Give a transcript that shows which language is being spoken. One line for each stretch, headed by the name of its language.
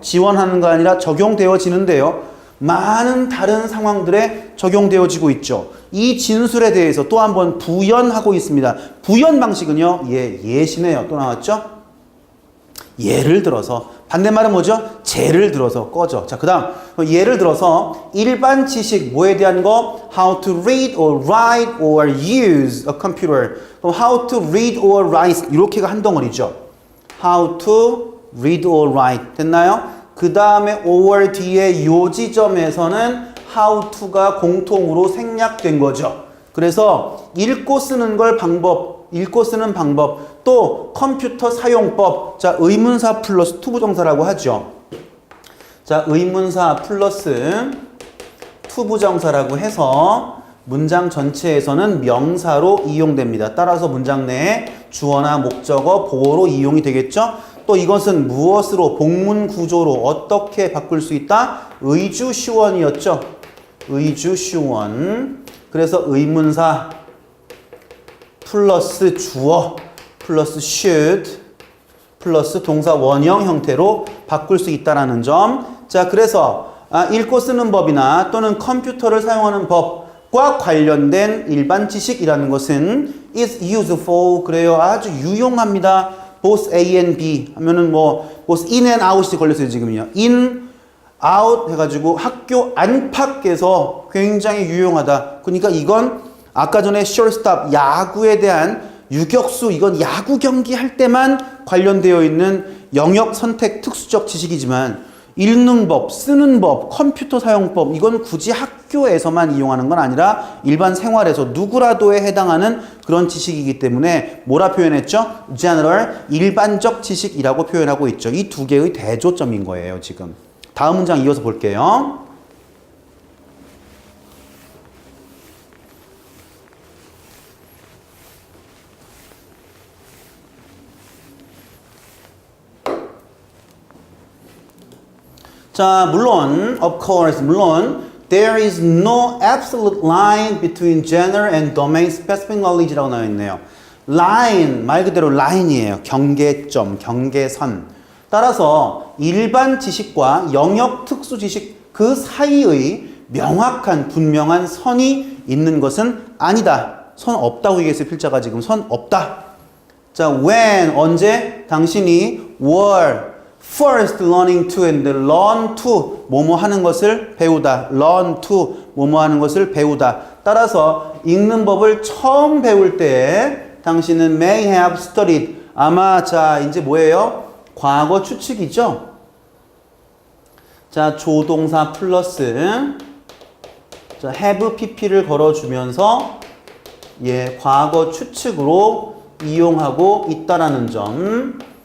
Korean: 지원하는 거 아니라 적용되어지는데요. 많은 다른 상황들에 적용되어지고 있죠. 이 진술에 대해서 또 한번 부연하고 있습니다. 부연 방식은요. 예시네요. 또 나왔죠? 예를 들어서 반대말은 뭐죠? 재를 들어서 꺼져. 자, 그 다음 예를 들어서 일반 지식 뭐에 대한 거?
English: How to read or write or use a computer. 그럼 how to read or write
Korean: 이렇게가 한 덩어리죠.
English: How to read or write
Korean: 됐나요? 그 다음에 or 뒤에 요 지점에서는 how to가 공통으로 생략된 거죠. 그래서 읽고 쓰는 걸 방법, 읽고 쓰는 방법, 또 컴퓨터 사용법. 자, 의문사 플러스 투부정사라고 하죠. 자, 의문사 플러스 투부정사라고 해서 문장 전체에서는 명사로 이용됩니다. 따라서 문장 내에 주어나 목적어, 보어로 이용이 되겠죠. 또 이것은 무엇으로 복문 구조로 어떻게 바꿀 수 있다? 의주시원이었죠. 의주시원. 그래서 의문사 플러스 주어 플러스 should 플러스 동사 원형 형태로 바꿀 수 있다는 점. 자, 그래서 읽고 쓰는 법이나 또는 컴퓨터를 사용하는 법과 관련된 일반 지식이라는 것은 is useful. 그래요. 아주 유용합니다. both A and B 하면은 뭐
English: both in and out
Korean: 이 걸렸어요 지금요. in, out 해가지고 학교 안팎에서 굉장히 유용하다. 그러니까 이건 아까 전에 shortstop 야구에 대한 유격수 이건 야구 경기 할 때만 관련되어 있는 영역 선택 특수적 지식이지만 읽는 법, 쓰는 법, 컴퓨터 사용법 이건 굳이 학교에서만 이용하는 건 아니라 일반 생활에서 누구라도에 해당하는 그런 지식이기 때문에 뭐라 표현했죠? general, 일반적 지식이라고 표현하고 있죠. 이 두 개의 대조점인 거예요, 지금. 다음 문장 이어서 볼게요. 자, 물론,
English: of course, 물론 there is no absolute line between general and domain specific knowledge
Korean: 라고 나와 있네요. line, 말 그대로 라인이에요. 경계점, 경계선. 따라서 일반 지식과 영역 특수 지식 그 사이의 명확한 분명한 선이 있는 것은 아니다. 선 없다고 얘기했어요. 필자가 지금 선 없다.
English: 자, when,
Korean: 언제 당신이
English: were first learning to and learn to
Korean: 뭐뭐 하는 것을 배우다.
English: learn to
Korean: 뭐뭐 하는 것을 배우다. 따라서 읽는 법을 처음 배울 때 당신은
English: may have studied
Korean: 아마 자 이제 뭐예요? 과거 추측이죠. 자 조동사 플러스 자 have pp를 걸어주면서 예 과거 추측으로 이용하고 있다라는 점.